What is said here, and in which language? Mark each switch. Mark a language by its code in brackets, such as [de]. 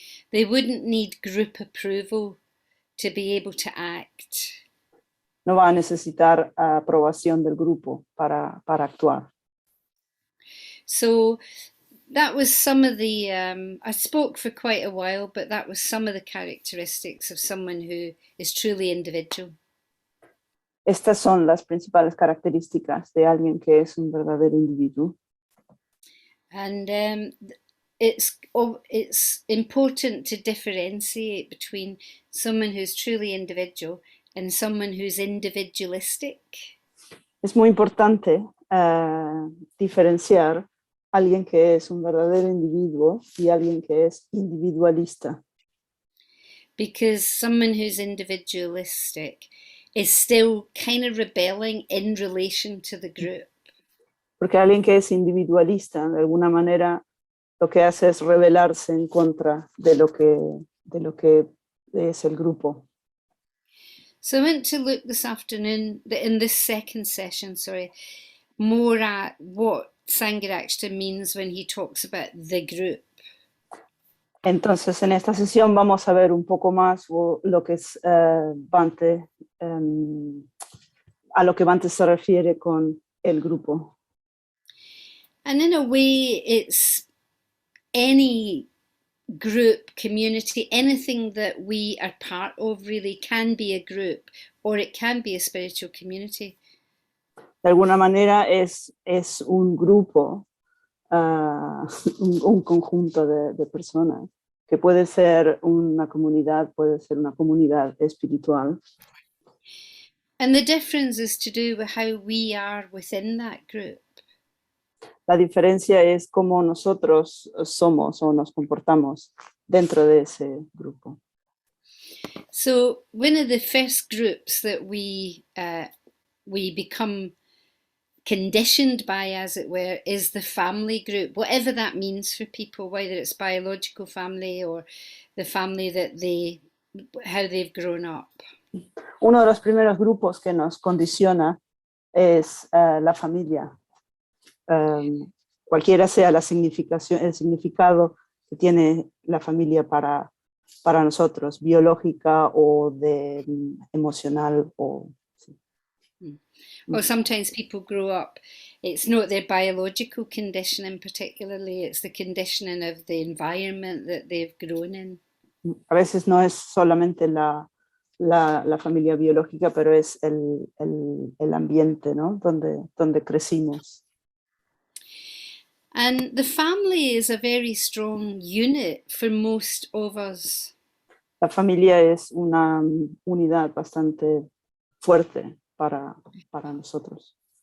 [en] They wouldn't need group approval to be able to act. [es] No va a necesitar aprobación del grupo para actuar. [en] So that was some of the, I spoke for quite a while, but that was some of the characteristics of someone who is truly individual. [es] Estas son las principales características de alguien que es un verdadero individuo. [en] And it's important to differentiate between someone who's truly individual and someone who's individualistic. [es] Es muy importante diferenciar alguien que es un verdadero individuo y alguien que es individualista. [en] Because someone who's individualistic is still kind of rebelling in relation to the group. [es] Porque alguien que es individualista, de alguna manera, lo que hace es rebelarse en contra de lo que es el grupo. [en] So I went to look this afternoon, in this second session, more at what Sangharakshita means when he talks about the group. [es] Entonces, en esta sesión vamos a ver un poco más lo que es Bhante, a lo que Bhante se refiere con el grupo. [en] And in a way, it's any group, community, anything that we are part of really can be a group, or it can be a spiritual community. [es] De alguna manera es un grupo, un conjunto de personas, que puede ser una comunidad espiritual. [en] And the difference is to do with how we are within that group. [es] La diferencia es cómo nosotros somos o nos comportamos dentro de ese grupo. [en] So one of the first groups that we become conditioned by, as it were, is the family group, whatever that means for people, whether it's biological family or the family that how they've grown up. [es] Uno de los primeros grupos que nos condiciona es la familia. Cualquiera sea el significado que tiene la familia para nosotros, biológica o emocional. Sí. [en] Or sometimes people grow up, it's not their biological conditioning particularly, it's the conditioning of the environment that they've grown in. [es] A veces no es solamente la familia biológica, pero es el ambiente, ¿no? donde crecimos. [en] And the family is a very strong unit for most of us. [es] La familia es una unidad bastante fuerte para nosotros.